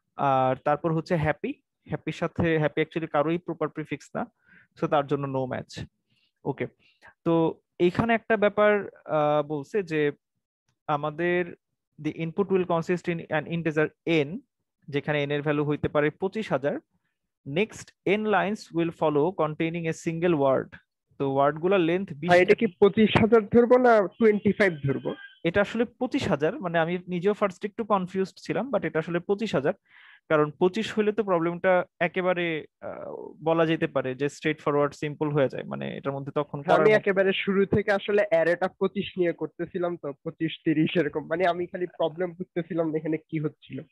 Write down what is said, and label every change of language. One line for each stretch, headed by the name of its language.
Bangla: আর তারপর হচ্ছে হ্যাপি। হ্যাপির সাথে হ্যাপি অ্যাকচুয়ালি কারোই প্রপার প্রিফিক্স না, সো তার জন্য নো ম্যাচ। ওকে, তো এইখানে একটা ব্যাপার বলছে যে আমাদের
English: the input will consist in an integer n,
Bangla: যেখানে n এর ভ্যালু হইতে পারে 25,000.
English: next n lines will follow containing a single word.
Bangla: তো ওয়ার্ড গুলা লেন্থ 20। ভাই এটা কি 25,000 ধরবো না 25 ধরবো? এটা আসলে 25,000, মানে আমি নিজেও ফার্স্ট একটু কনফিউজড ছিলাম, বাট এটা আসলে 25,000, কারণ 25 হলে তো প্রবলেমটা একেবারে বলা যেতে পারে যে স্ট্রেট ফরওয়ার্ড সিম্পল হয়ে যায়, মানে এটার মধ্যে তখন করার আমি মতো। একেবারে শুরু থেকে আসলে অ্যারেটা 25 নিয়ে করতেছিলাম, তো 25 30 এরকম, মানে আমি খালি প্রবলেম বুঝতেছিলাম এখানে কি হচ্ছিল।